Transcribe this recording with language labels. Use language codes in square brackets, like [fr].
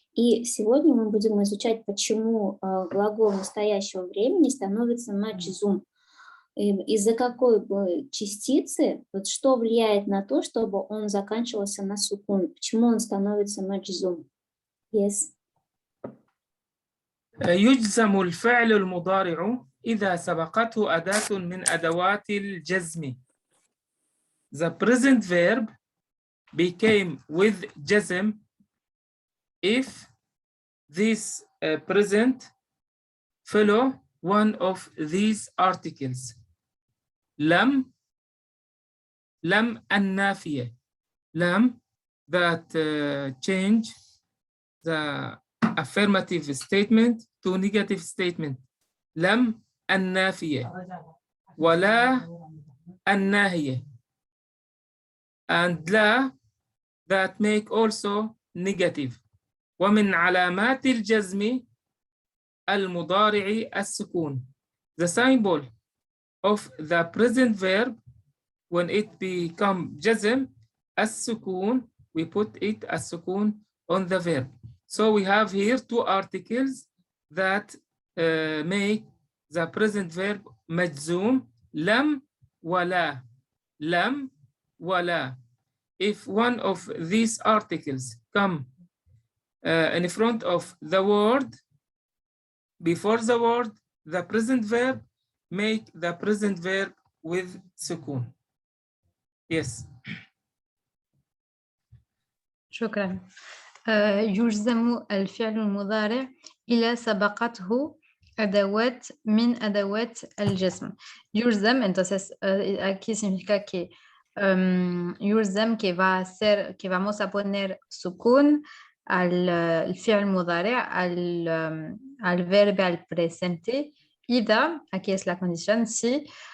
[ru] И сегодня мы будем изучать, почему глагол настоящего времени становится маджзум. Из-за какой частицы, вот что влияет на то, чтобы он заканчивался на сукун, почему он становится маджзум. [en] Yes. [ar] يجزم الفعل المضارع إذا سبقته أداة من أدوات الجزم. [en] The present verb became with جزم if this present follow one of these articles. [ar] لم النافية. [en] لم that change the affirmative statement to negative statement. [ar] لم النافية ولا الناهية. [en] And لا that make also negative. [ar] ومن علامات الجزم المضارع السكون. [en] The symbol of the present verb when it become جزم السكون, we put it as سكون on the verb. So we have here two articles that make the present verb مجزوم. [ar] لم ولا. لم ولا. [en] If one of these articles come in front of the word, before the word, the present verb, make the present verb with sukun. Yes. [ar] شكرا. يجزم الفعل المضارع إذا سبقته أدوات من أدوات الجزم. [es] يجزم, entonces aquí significa que يجزم que vamos a poner sukun al fi'l mudari' al verbo al presente. إذا, aquí es la condición, si